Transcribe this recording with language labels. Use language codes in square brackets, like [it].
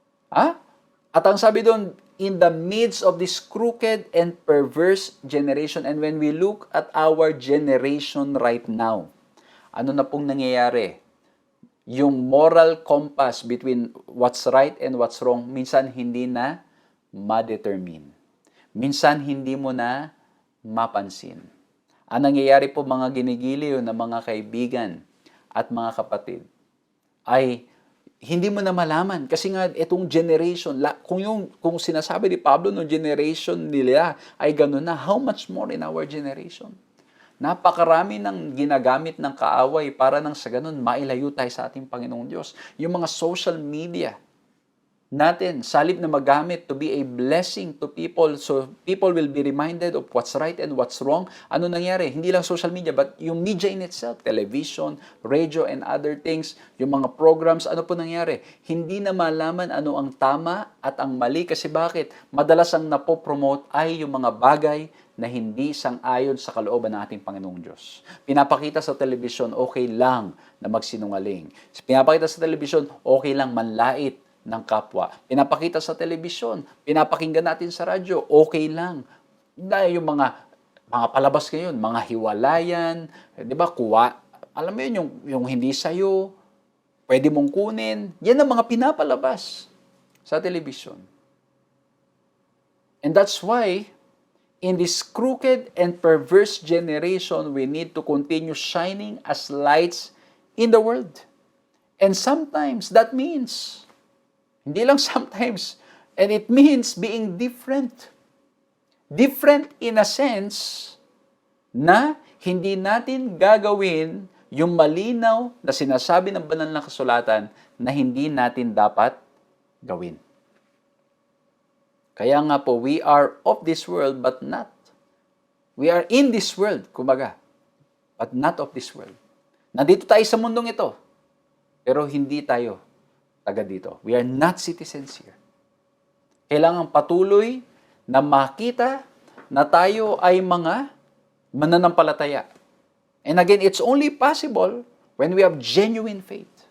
[tl] At ang sabi doon, [en] in the midst of this crooked and perverse generation. And when we look at our generation right now, [tl] ano na pong nangyayari? [en] Yung moral compass between what's right and what's wrong, [tl] minsan hindi na ma-determine. Minsan hindi mo na mapansin. Ang nangyayari po mga ginigiliw na mga kaibigan at mga kapatid ay hindi mo na malaman. Kasi nga, itong generation, kung sinasabi ni Pablo, no generation nila ay gano'n na, [en] how much more in our generation? [tl] Napakarami ng ginagamit ng kaaway para nang sa ganun, mailayo tayo sa ating Panginoong Diyos. Yung mga social media natin, salib na magamit [en] to be a blessing to people, so people will be reminded of what's right and what's wrong. [tl] Ano nangyari? Hindi lang social media, but yung media in itself, television, radio, and other things, yung mga programs, ano po nangyari? Hindi na malaman ano ang tama at ang mali. Kasi bakit? Madalas ang napopromote ay yung mga bagay na hindi sang-ayon sa kalooban ng ating Panginoong Diyos. Pinapakita sa television, okay lang na magsinungaling. Pinapakita sa television, okay lang manlait ng kapwa. Pinapakita sa telebisyon, pinapakinggan natin sa radyo, okay lang. Dahil yung mga palabas ngayon, mga hiwalayan, di ba, alam mo yun, yung hindi sa'yo, pwede mong kunin, yan ang mga pinapalabas sa telebisyon. [en] And that's why, in this crooked and perverse generation, we need to continue shining as lights in the world. And sometimes, that means, [tl] hindi lang sometimes, [en] and it means being different. Different in a sense [tl] na hindi natin gagawin yung malinaw na sinasabi ng banal na kasulatan na hindi natin dapat gawin. Kaya nga po, [en] we are of this world but not. We are in this world, kumbaga, but not of this world. [tl] Nandito tayo sa mundong ito, pero hindi tayo taga dito. [en] We are not citizens here. [tl] Kailangan patuloy na makita na tayo ay mga mananampalataya. [en] And again, it's only possible when we have genuine faith.